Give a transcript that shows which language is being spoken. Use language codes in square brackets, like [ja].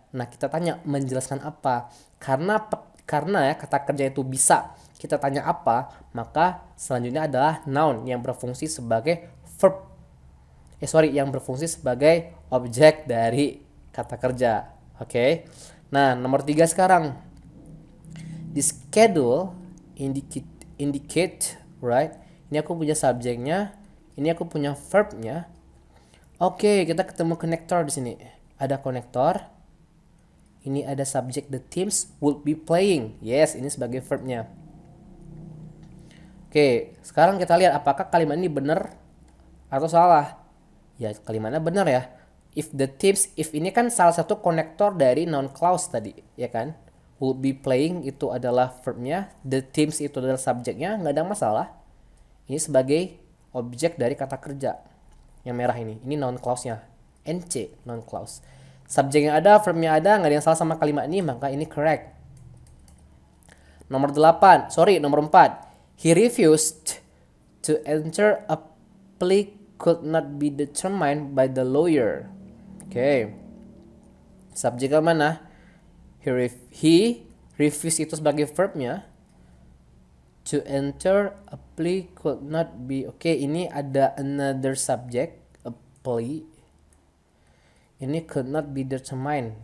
[id] Nah, kita tanya menjelaskan apa, karena ya kata kerja itu bisa kita tanya apa, maka selanjutnya adalah noun yang berfungsi sebagai verb, yang berfungsi sebagai objek dari kata kerja. Oke. Nah, nomor 3 sekarang. [en] The schedule indicate, right? [id] Ini aku punya subjeknya, ini aku punya verbnya. Oke, kita ketemu konektor di sini. Ada konektor. Ini ada subjek, [en] the teams would be playing. [id] Yes, ini sebagai verbnya. Oke, sekarang kita lihat apakah kalimat ini benar atau salah. Ya, kalimatnya benar ya. [en] If the teams, [id] if ini kan salah satu konektor dari noun clause tadi, ya kan? [en] will be playing [id] itu adalah verbnya, [en] the teams [id] itu adalah subjeknya, nggak ada masalah. Ini sebagai objek dari kata kerja. Yang merah ini noun clause-nya. NC, noun clause. Subjeknya ada, verbnya ada, nggak ada yang salah sama kalimat ini, maka ini correct. Nomor 4. [en] He refused to enter a plea could not be determined by the lawyer. [id] Oke. Subjeknya mana? [en] He refused [id] itu sebagai verbnya. [en] To enter a plea could not be. [id] Oke, ini ada [en] another subject, a plea. Ini could not be determined.